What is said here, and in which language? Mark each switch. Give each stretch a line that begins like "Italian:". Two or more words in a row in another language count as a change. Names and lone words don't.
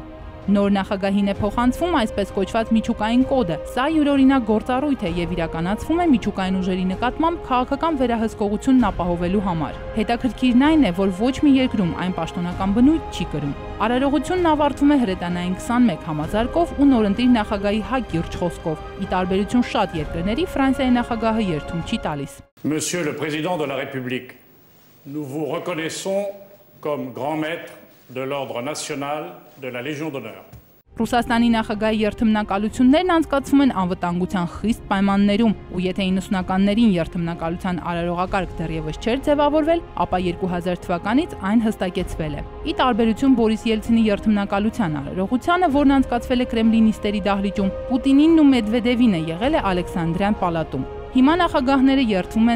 Armenian: Նոր նախագահին է փոխանցվում այսպես կոչված միջուկային կոդը։ Սա յուրօրինակ գործառույթ է եւ իրականացվում է միջուկային ուժերի նկատմամբ քաղաքական վերահսկողությունն ապահովելու համար։ Հետաքրքիրն այն է, որ ոչ մի երկրում այն պաշտոնական բնույթ չի կրում։ Արարողությունն ավարտվում է հրետանային 21 համազարկով ու նորընտիր նախագահի հակիրճ խոսքով։ Ի տարբերություն շատ երկրների, Ֆրանսիայի նախագահը երթում չի տալիս։
French: Monsieur le Président de la République, nous vous reconnaissons comme grand maître de l'ordre national de la Légion d'honneur.
Armenian: Ռուսաստանի նախագահի երթմնակալություններն անցկացվում են անվտանգության խիստ պայմաններում, ու եթե 90-ականներին երթմնակալության արարողակարգ դեռևս չէր ձևավորվել, ապա 2000 թվականից այն հստակեցվել է։ Ի տարբերություն Բորիս Ելցինի երթմնակալության արարողությանը, որն անցկացվել է Կրեմլի նիստերի դահլիճում, Պուտինին ու Մեդվեդևինը եղել է Ալեքսանդրյան պալատում։ Հիմա նախագահները երթվում